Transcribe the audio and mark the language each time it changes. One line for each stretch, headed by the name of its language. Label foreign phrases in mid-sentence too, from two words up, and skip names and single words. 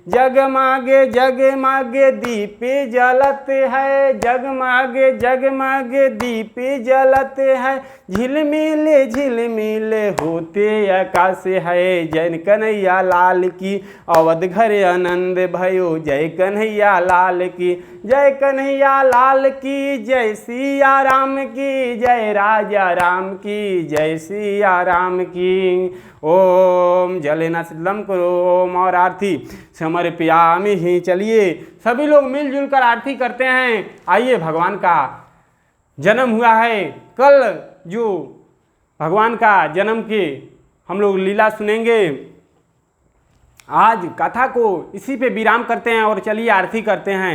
Hindi: जगमगे जगमगे दीप जलत है, जगमगे जगमगे दीप जलत है, झिलमिल झिलमिल होते आकाश है, जय कन्हैया लाल की। अवध घर आनंद भयो जय कन्हैया लाल की, जय कन्हैया लाल की, जय सिया राम की, जय राजा राम की, जय सिया राम की। ओम जलेना सिद्धम करो ओम और
Sanskrit: आरती समर्पयामि
Hindi: ही। चलिए सभी लोग मिलजुल कर आरती करते हैं। आइए भगवान का जन्म हुआ है कल, जो भगवान का जन्म की हम लोग लीला सुनेंगे। आज कथा को इसी पे विराम करते हैं और चलिए आरती करते हैं।